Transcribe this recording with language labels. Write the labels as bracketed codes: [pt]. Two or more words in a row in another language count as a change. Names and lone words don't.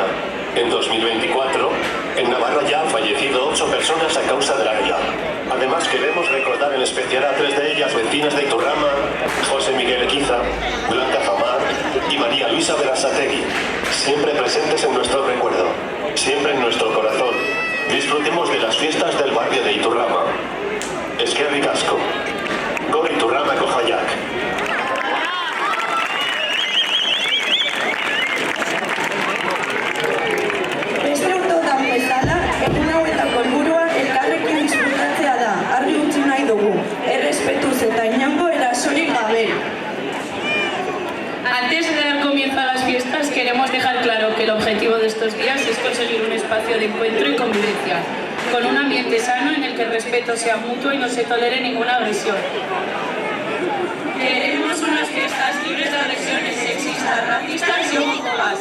[es] En 2024, en Navarra ya han fallecido 8 personas a causa de la ELA. Además queremos recordar en especial a 3 de ellas vecinas de Iturrama, José Miguel Equiza, Blanca Famar y María Luisa Berasategui, siempre presentes en nuestro recuerdo, siempre en nuestro corazón. Disfrutemos de las fiestas del barrio de Iturrama. [eu] Eskerrik asko. Gora Iturrama Kojaiak. Beste urteotan bezala, egun hauetako helburua elkarrekin disfrutatzea da, argi utzi nahi dugu, errespetuz eta inongo erasorik gabe. [es] Antes de dar comienzo a las fiestas, queremos dejar claro que el objetivo de estos días es conseguir un espacio de encuentro y convivencia, con un ambiente sano en el que el respeto sea mutuo y no se tolere ninguna agresión. Queremos unas fiestas libres de agresiones sexistas, racistas y homófobas.